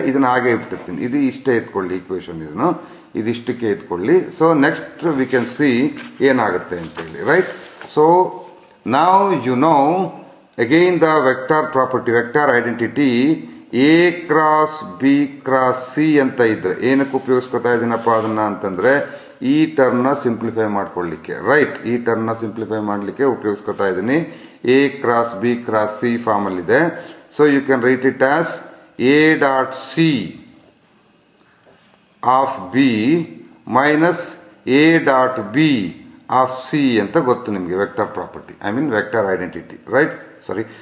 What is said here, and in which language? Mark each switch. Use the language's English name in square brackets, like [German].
[Kannada] ಇದನ್ನ ಹಾಗೆ ಇಟ್ಬಿಟ್ಟಿರ್ತೀನಿ, ಇದು ಇಷ್ಟೇ ಎತ್ಕೊಳ್ಳಿ equation, ಇದಿಷ್ಟಕ್ಕೆ ಎತ್ಕೊಳ್ಳಿ. [English] so next we can see [Kannada] ಏನಾಗುತ್ತೆ ಅಂತೇಳಿ. [English] Right. So now you know again the vector property, vector identity a cross b cross c [Kannada] ಅಂತ ಇದ್ರೆ ಏನಕ್ಕೆ ಉಪಯೋಗಿಸ್ಕೊತಾ ಇದೀನಪ್ಪ ಅದನ್ನ ಅಂತಂದ್ರೆ ಈ ಟರ್ಮ್ ನ ಸಿಂಪ್ಲಿಫೈ ಮಾಡ್ಕೊಳ್ಳಿಕ್ಕೆ. [English] Right. [Kannada] ಈ ಟರ್ಮ್ ನ ಸಿಂಪ್ಲಿಫೈ ಮಾಡ್ಲಿಕ್ಕೆ ಉಪಯೋಗಿಸ್ಕೊತಾ ಇದೀನಿ. a cross b cross c form ಅಲ್ಲಿ ಇದೆ. [English] so you can write it as a dot c of b minus a dot b of c [Kannada] ಅಂತ ಗೊತ್ತು ನಿಮಗೆ, [English] Vector property, I mean vector identity. Right. Sorry.